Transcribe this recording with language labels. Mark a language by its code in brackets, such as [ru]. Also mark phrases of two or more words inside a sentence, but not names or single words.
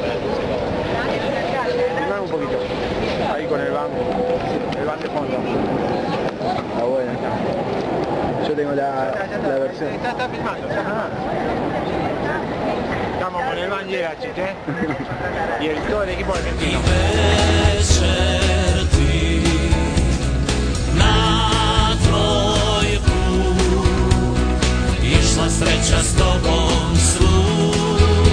[es] Un poquito. Ahí con el van de fondo. Ah, bueno. Yo tengo la versión. Está filmando. Estamos con el Ban Jelačić, y todo el equipo argentino. [hr] Na tvoj put išla sreća s tobom svud.